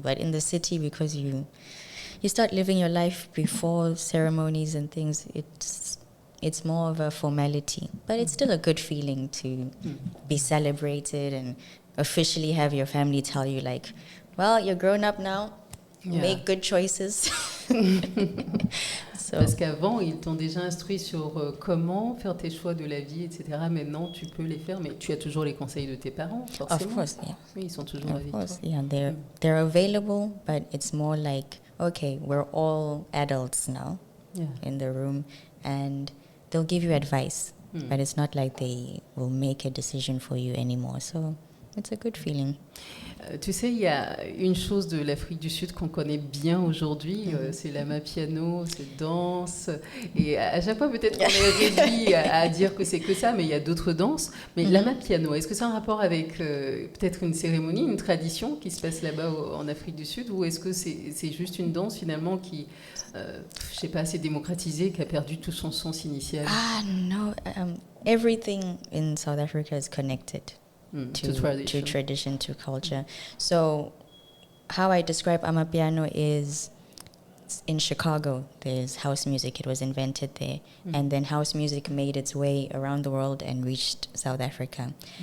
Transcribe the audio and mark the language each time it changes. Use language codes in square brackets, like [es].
[en] But in the city, because you start living your life before ceremonies and things, it's more of a formality. But it's still a good feeling to be celebrated and officially have your family tell you, like, well, you're grown up now. Make good choices. [fr] Parce qu'avant, ils t'ont déjà instruit sur comment faire tes choix de la vie, etc. Maintenant, tu peux les faire, mais tu as toujours les conseils de tes parents, forcément. [en] Of course, yeah. [fr] Oui, ils sont toujours avec toi. [en] Yeah, they're available, but it's more like, okay, we're all adults now in the room, and they'll give you advice, but it's not like they will make a decision for you anymore. So it's a good feeling. [fr] Tu sais, il y a une chose de l'Afrique du Sud qu'on connaît bien aujourd'hui, c'est l'amapiano, c'est danse. Et à chaque fois, peut-être qu'on est réduit à dire que c'est que ça, mais il y a d'autres danses. Mais l'amapiano, est-ce que c'est un rapport avec peut-être une cérémonie, une tradition qui se passe là-bas en Afrique du Sud, ou est-ce que c'est juste une danse finalement qui, je sais pas, assez démocratisée, qui a perdu tout son sens initial? [en] No, everything in South Africa is connected. To tradition, to culture. So how I describe amapiano is in Chicago, there's house music. It was invented there. And then house music made its way around the world and reached South Africa.